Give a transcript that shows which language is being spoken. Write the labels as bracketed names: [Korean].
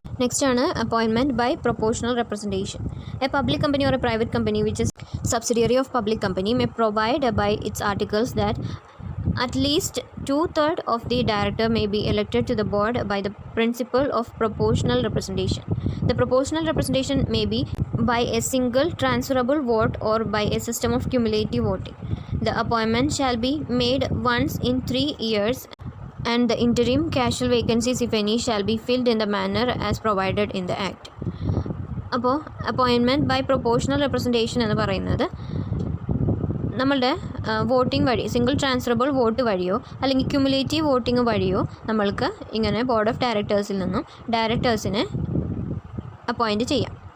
[English] Next ആണ് appointment by proportional representation. A public company or a private company which is subsidiary of public company may provide by its articles that at least 2/3 of the director may be elected to the board by the principle of proportional representation. The proportional representation may be by a single transferable vote or by a system of cumulative voting. The appointment shall be made once in 3 years and the interim casual vacancies, if any, shall be filled in the manner as provided in the Act. [Malayalam] അപ്പോൾ appointment by proportional representation എന്ന് പറയുന്നത് നമ്മളുടെ voting വഴി, single transferable vote വഴിയോ അല്ലെങ്കിൽ cumulative voting വഴിയോ നമ്മൾക്ക് ഇങ്ങനെ ബോർഡ് ഓഫ് ഡയറക്ടേഴ്സിൽ നിന്നും ഡയറക്ടേഴ്സിനെ അപ്പോയിൻറ്റ് ചെയ്യാം.